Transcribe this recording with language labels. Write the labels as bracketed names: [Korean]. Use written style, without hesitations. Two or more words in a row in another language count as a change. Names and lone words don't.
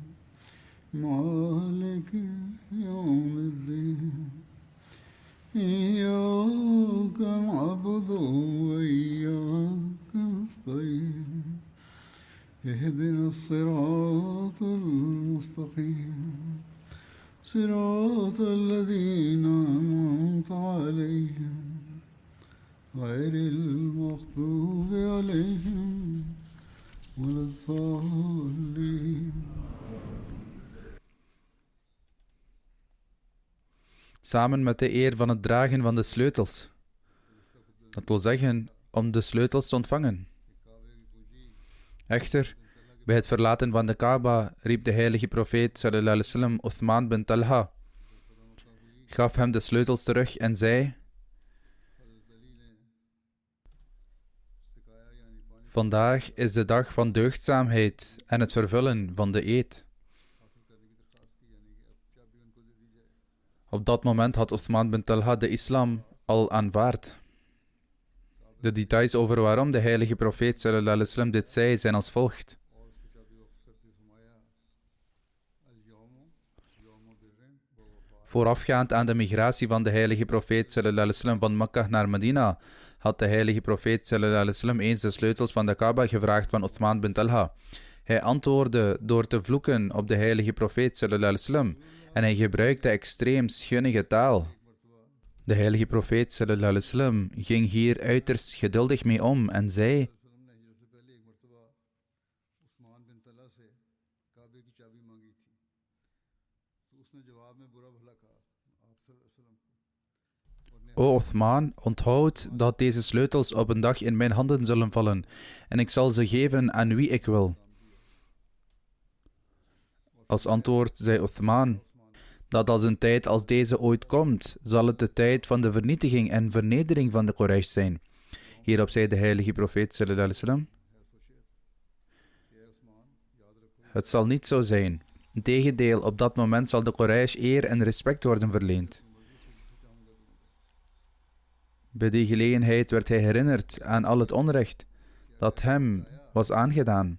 [Arabic] مالك يوم الدين إياك نعبد وإياك نستعين اهدنا الصراط المستقيم صراط الذين أنعمت عليهم غير المغضوب عليهم ولا الضالين. [Dutch] Samen met de eer van het dragen van de sleutels. Dat wil zeggen, om de sleutels te ontvangen. Echter, bij het verlaten van de Kaaba riep de heilige profeet [Arabic] صلى الله عليه وسلم [Dutch] Uthman bin Talha, gaf hem de sleutels terug en zei: vandaag is de dag van deugdzaamheid en het vervullen van de eed. Op dat moment had Uthman bin Talha de islam al aanvaard. De details over waarom de heilige profeet [Arabic] صلى الله عليه وسلم [Dutch] dit zei zijn als volgt. Voorafgaand aan de migratie van de heilige profeet [Arabic] صلى الله عليه وسلم [Dutch] van Mekka naar Medina, had de heilige profeet [Arabic] صلى الله عليه وسلم [Dutch] eens de sleutels van de Kaaba gevraagd van Uthman bin Talha. Hij antwoordde door te vloeken op de heilige profeet [Arabic] صلى الله عليه وسلم [Dutch] en hij gebruikte extreem schunnige taal. De heilige profeet [Arabic] صلى الله عليه وسلم [Dutch] ging hier uiterst geduldig mee om en zei: O Uthman, onthoud dat deze sleutels op een dag in mijn handen zullen vallen en ik zal ze geven aan wie ik wil. Als antwoord zei Uthman dat als een tijd als deze ooit komt, zal het de tijd van de vernietiging en vernedering van de Quraysh zijn. Hierop zei de heilige profeet [Arabic] صلى الله عليه وسلم: [Dutch] het zal niet zo zijn. Integendeel, op dat moment zal de Quraysh eer en respect worden verleend. Bij die gelegenheid werd hij herinnerd aan al het onrecht dat hem was aangedaan.